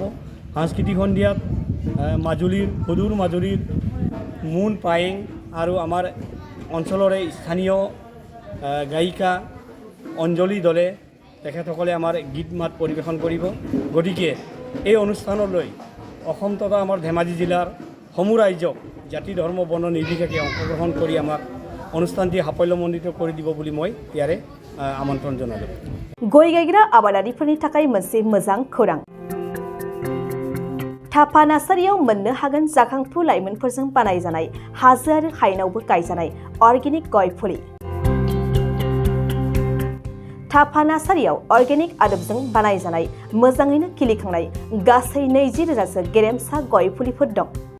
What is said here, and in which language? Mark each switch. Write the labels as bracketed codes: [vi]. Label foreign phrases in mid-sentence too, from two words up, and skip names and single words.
[as] সাংস্কৃতিক সন্ধিয়াত সুদূৰ মাজুলীৰ মুন পায়েং আৰু আমাৰ অঞ্চলৰে স্থানীয় গায়িকা অঞ্জলি দলে তেখেতসকলে আমাৰ গীত মাত পৰিৱেশন কৰিব। গতিকে এই অনুষ্ঠানলৈ অসম তথা আমাৰ ধেমাজি জিলাৰ সমূহ ৰাইজক জাতি ধৰ্ম বৰ্ণ নিৰ্বিশেষে অংশগ্ৰহণ কৰি আমাক অনুষ্ঠানটি সাফল্যমণ্ডিত কৰি দিব বুলি মই ইয়াৰে আমন্ত্ৰণ জনালোঁ। [brx] गय गायग्रा आबादारिफोरनि थाखाय मोनसे मोजां खौरां। थापा नार्सारियाव मोननो हागोन जाखांफु लाइमोनफोरजों बानायजानाय हाजो आरो हायेनावबो गायजानाय अर्गेनिक गय फुलि। थापा नार्सारियाव अर्गेनिक आदबजों बानायजानाय मोजाङैनो खिलिखांनाय गासै 20,000सो गेरेमसा गय फुलिफोर दं।